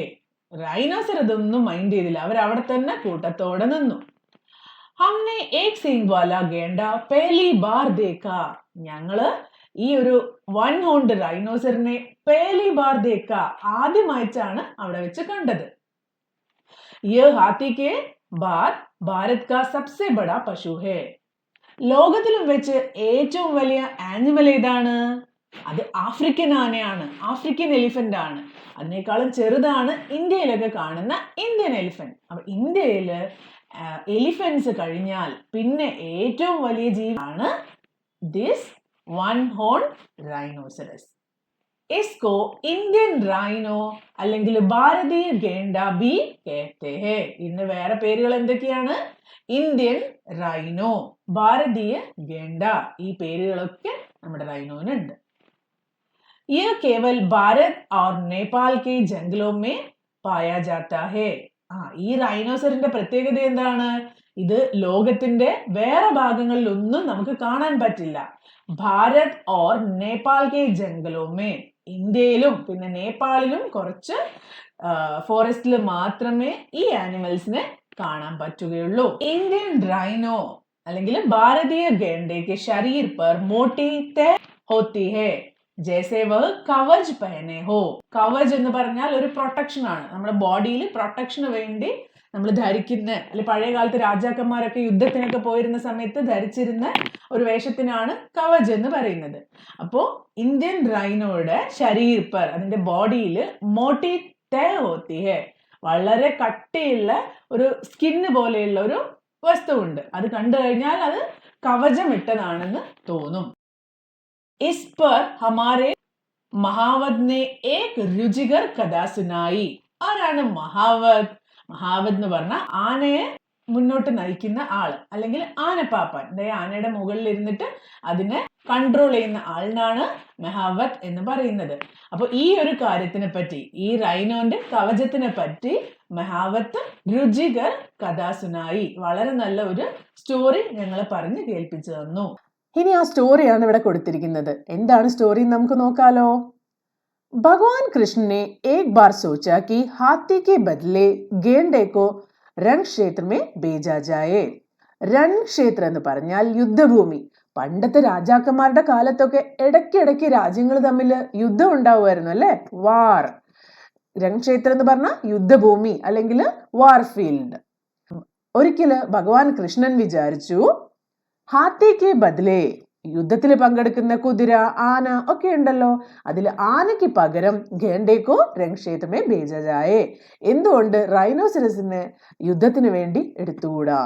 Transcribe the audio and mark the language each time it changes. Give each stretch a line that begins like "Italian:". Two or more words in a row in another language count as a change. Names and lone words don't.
Malayalam: റൈനോസർ ഇതൊന്നും മൈൻഡ് ചെയ്തില്ല, അവർ അവിടെ തന്നെ കൂട്ടത്തോടെ നിന്നു.
Hindi: हमने एक सिंग वाला गेंडा पहली बार देखा.
Malayalam: ഞങ്ങള് ഈ ഒരു
English: one horned rhinoceros
Hindi: पहली बार देखा,
Malayalam: ആദ്യമായിട്ടാണ് അവിടെ വെച്ച് കണ്ടത്.
Hindi: ये हाथी के बाद भारत का सबसे बड़ा पशु है.
Malayalam: ലോകത്തിലും വെച്ച് ഏറ്റവും വലിയ ആനിമൽ ഏതാണ്? അത് ആഫ്രിക്കൻ ആനയാണ്,
English: African elephant
Malayalam: ആണ്. അതിനേക്കാളും ചെറുതാണ് ഇന്ത്യയിലൊക്കെ കാണുന്ന
English: Indian elephant.
Malayalam: അപ്പൊ ഇന്ത്യയില് എലിഫന്റ്സ് കഴിഞ്ഞാൽ പിന്നെ ഏറ്റവും വലിയ ജീവിയാണ്
English: this one horn rhinoceros.
Hindi: इसको
English: Indian rhino
Hindi: അല്ലെങ്കിൽ भारतीय गेंडा भी कहते हैं.
Malayalam: ഇതിന് വേറെ പേരുകൾ എന്തൊക്കെയാണ്?
English: Indian rhino,
Hindi: भारतीय गेंडा,
Malayalam: ഈ പേരുകളൊക്കെ നമ്മുടെ റൈനോനുണ്ട്.
Hindi: ये केवल भारत और नेपाल के जंगलों में पाया जाता है.
Malayalam: ഈ റൈനോസറിന്റെ പ്രത്യേകത എന്താണ്? ഇത് ലോകത്തിന്റെ വേറെ ഭാഗങ്ങളിലൊന്നും നമുക്ക് കാണാൻ പറ്റില്ല.
Hindi: भारत और नेपाल के जंगलों में,
Malayalam: ഇന്ത്യയിലും പിന്നെ നേപ്പാളിലും കുറച്ച് ഫോറസ്റ്റിൽ മാത്രമേ ഈ ആനിമൽസിനെ കാണാൻ പറ്റുകയുള്ളൂ. ഇന്ത്യൻ റൈനോ അല്ലെങ്കിൽ ഭാരതീയ ഗേണ്ടയ്ക്ക് ശരീർ
Hindi: पर मोटी तह होती है जैसे वह कवच पहने हो.
Malayalam: കവച് എന്ന് പറഞ്ഞാൽ ഒരു പ്രൊട്ടക്ഷൻ ആണ്, നമ്മുടെ ബോഡിയിൽ പ്രൊട്ടക്ഷന് വേണ്ടി നമ്മൾ ധരിക്കുന്ന, അല്ലെ പഴയ കാലത്ത് രാജാക്കന്മാരൊക്കെ യുദ്ധത്തിനൊക്കെ പോയിരുന്ന സമയത്ത് ധരിച്ചിരുന്ന ഒരു വേഷത്തിനാണ് കവച് എന്ന് പറയുന്നത്. അപ്പോ ഇന്ത്യൻ റൈനോയുടെ
Hindi: शरीर पर,
Malayalam: അതിന്റെ ബോഡിയിൽ
Hindi: मोटी तह होती है,
Malayalam: വളരെ കട്ടിയുള്ള ഒരു സ്കിന്ന് പോലെയുള്ള ഒരു വസ്തുവുണ്ട്. അത് കണ്ടു കഴിഞ്ഞാൽ അത് കവചമിട്ടതാണെന്ന് തോന്നും.
Hindi: इस पर हमारे महावत ने एक रुचिकर कथा सुनाई.
Malayalam: ആരാണ് മഹാവത്? മഹാവത് എന്ന് പറഞ്ഞാൽ ആനയെ മുന്നോട്ട് നയിക്കുന്ന ആള്, അല്ലെങ്കിൽ ആനപ്പാപ്പാൻ. ആനയുടെ മുകളിൽ ഇരുന്നിട്ട് അതിനെ കൺട്രോൾ ചെയ്യുന്ന ആളിനാണ് മഹാവത് എന്ന് പറയുന്നത്. അപ്പൊ ഈ ഒരു കാര്യത്തിനെ പറ്റി, ഈ റൈനോന്റെ കവചത്തിനെ പറ്റി മഹാവത്ത്
Hindi: रुचिकर कथा सुनाई,
Malayalam: വളരെ നല്ല ഒരു സ്റ്റോറി ഞങ്ങളെ പറഞ്ഞ് കേൾപ്പിച്ചു തന്നു. ഇനി ആ സ്റ്റോറിയാണ് ഇവിടെ കൊടുത്തിരിക്കുന്നത്. എന്താണ് സ്റ്റോറി നമുക്ക് നോക്കാലോ.
Hindi: ഭഗവാൻ കൃഷ്ണ ने एक बार सोचा कि हाथी के बदले गेंडे को रण क्षेत्र में भेजा जाए. रण क्षेत्र
Malayalam: എന്ന് പറഞ്ഞാൽ യുദ്ധഭൂമി. പണ്ടത്തെ രാജാക്കന്മാരുടെ കാലത്തൊക്കെ ഇടയ്ക്കിടയ്ക്ക് രാജ്യങ്ങൾ തമ്മിൽ യുദ്ധം ഉണ്ടാവുമായിരുന്നു അല്ലെ, വാർ. രണക്ഷേത്രം എന്ന് പറഞ്ഞാൽ യുദ്ധഭൂമി അല്ലെങ്കിൽ
English: war field.
Malayalam: ഒരിക്കല് ഭഗവാൻ കൃഷ്ണൻ വിചാരിച്ചു, ഹാത്തിക്ക് ബദലേ, യുദ്ധത്തിൽ പങ്കെടുക്കുന്ന കുതിര, ആന ഒക്കെ ഉണ്ടല്ലോ, അതിൽ ആനയ്ക്ക് പകരം
Hindi: गेंडेको रंगक्षेत्रमे भेजाये,
Malayalam: എന്തുകൊണ്ട് റൈനോസറസിന് യുദ്ധത്തിന് വേണ്ടി എടുത്തുകൂടാ.